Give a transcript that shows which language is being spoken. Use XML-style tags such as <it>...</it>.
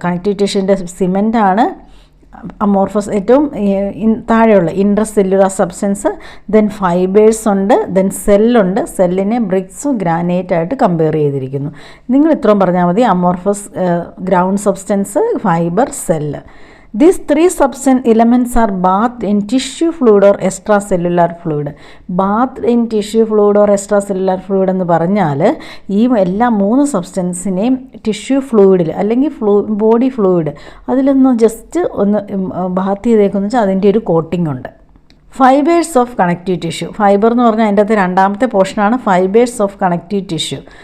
<ml>Connective ടിഷ്യൂവിൻ്റെ സിമെൻ്റാണ് amorphous, ഏറ്റവും താഴെയുള്ള intercellular substance. Then fibres ഉണ്ട്, ദെൻ സെല്ലുണ്ട്. സെല്ലിനെ ബ്രിക്സും ഗ്രാനൈറ്റായിട്ട് കമ്പയർ ചെയ്തിരിക്കുന്നു. നിങ്ങൾ ഇത്രയും പറഞ്ഞാൽ മതി.</ml> <en>Amorphous, ground substance, fibre, cell. These 3 substance elements are bathed in tissue fluid or extracellular fluid. Bathed in tissue fluid or extracellular fluid</en> <ml>എന്ന് പറഞ്ഞാൽ ഈ എല്ലാ 3 സബ്സ്റ്റൻസിനെയും ടിഷ്യൂ ഫ്ലൂയിഡിൽ അല്ലെങ്കിൽ ബോഡി ഫ്ലൂയിഡ് അതിലൊന്ന് ജസ്റ്റ് ഒന്ന് ബാത്ത് ചെയ്തേക്കെന്ന് വെച്ചാൽ അതിൻ്റെ ഒരു കോട്ടിംഗ് ഉണ്ട്. Fibres of connective tissue. Fibre എന്ന് പറഞ്ഞാൽ അതിൻ്റെ അകത്ത് രണ്ടാമത്തെ പോർഷനാണ് ഫൈബേഴ്സ് ഓഫ് കണക്റ്റീവ് ടിഷ്യൂ.</ml>